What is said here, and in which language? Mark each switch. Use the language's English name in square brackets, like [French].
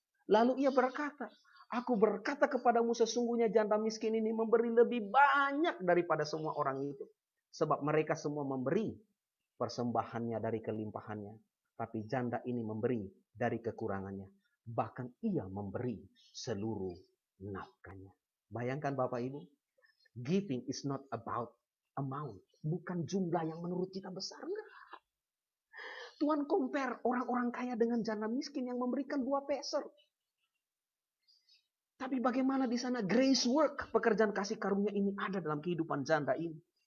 [Indonesian] Lalu ia berkata, aku berkata kepadamu sesungguhnya janda miskin ini memberi lebih banyak daripada semua orang itu. Sebab mereka semua memberi persembahannya dari kelimpahannya. Tapi janda ini memberi dari kekurangannya. Bahkan ia memberi seluruh nafkahnya. Bayangkan Bapak Ibu, [English] giving is not about amount. [Indonesian] Bukan jumlah yang menurut kita besar. Enggak. Tuhan compare orang-orang kaya dengan janda miskin yang memberikan 2 peser. Tapi bagaimana di sana [English] grace work, [Indonesian] pekerjaan kasih karunia ini ada dalam kehidupan janda ini.